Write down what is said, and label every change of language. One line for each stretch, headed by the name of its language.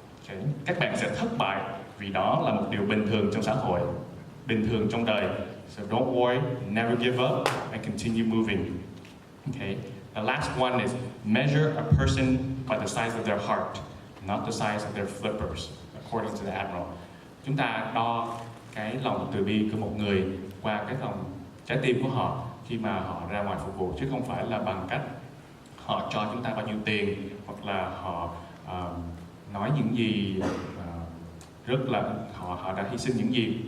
English: Okay?
Vietnamese: Các bạn sẽ thất bại vì đó là một điều bình thường trong xã hội, bình thường trong đời.
English: So don't worry, never give up, and continue moving. Okay? The last one is measure a person by the size of their heart, not the size of their flippers, according to the admiral.
Vietnamese: Chúng ta đo cái lòng từ bi của một người qua cái lòng trái tim của họ khi mà họ ra ngoài phục vụ, chứ không phải là bằng cách họ cho chúng ta bao nhiêu tiền hoặc là họ nói những gì rất là họ đã hy sinh những gì.